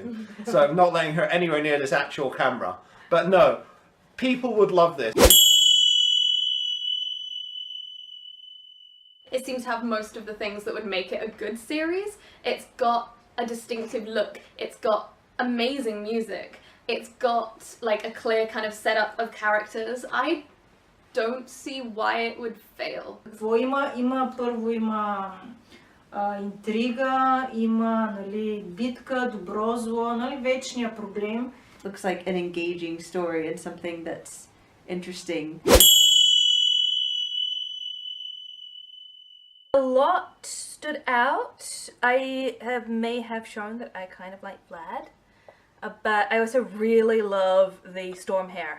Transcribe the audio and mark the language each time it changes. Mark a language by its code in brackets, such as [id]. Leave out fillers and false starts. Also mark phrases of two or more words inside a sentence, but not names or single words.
[en] So I'm not letting her anywhere near this actual camera. But no, people would love this. it seems to have most of the things that would make it a good series. It's got a distinctive look, it's got amazing music, it's got like a clear kind of setup of characters. I don't see why it would fail. [bg] Какво има? Първо има интрига, има нали, битка, добро, зло, нали, вечния проблем. [en] Looks like an engaging story and something that's interesting. A lot stood out. May have shown that I kind of like Vlad, but I also really love the storm hair.